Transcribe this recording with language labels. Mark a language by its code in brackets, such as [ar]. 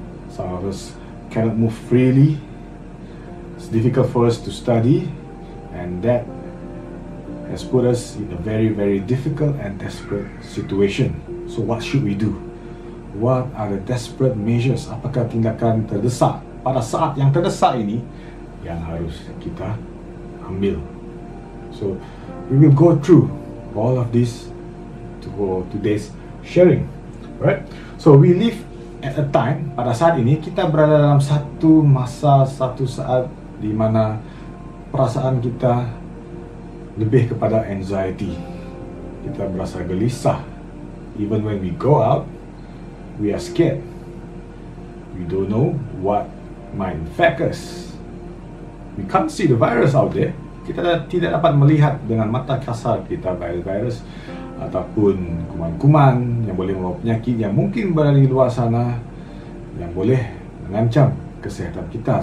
[en] Some of us cannot move freely. It's difficult for us to study, and that has put us in a very, very difficult and desperate situation. So what should we do? What are the desperate measures? [ms] Apakah tindakan terdesak pada saat yang terdesak ini yang harus kita ambil? [en] So we will go through all of this for today's sharing, right? So we live at a time, [ms] pada saat ini kita berada dalam satu masa, satu saat di mana perasaan kita lebih kepada anxiety. Kita berasa gelisah. [en] Even when we go out, we are scared. We don't know what might infect us. We can't see the virus out there. [ms] Kita tidak dapat melihat dengan mata kasar kita virus ataupun kuman-kuman yang boleh membawa penyakit yang mungkin berada di luar sana yang boleh mengancam kesihatan kita.